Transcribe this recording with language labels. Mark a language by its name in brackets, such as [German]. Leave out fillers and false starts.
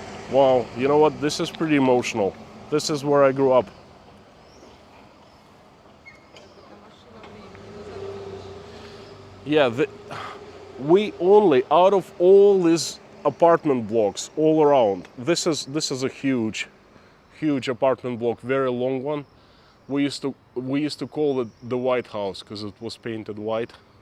[English] Wow, you know what? This is pretty emotional. This is where I grew up. [Russian] Это машина времени назад. [English] Yeah, we only, out of all these apartment blocks all around, this is a huge apartment block, very long one. We used to call it the White House because it was painted white.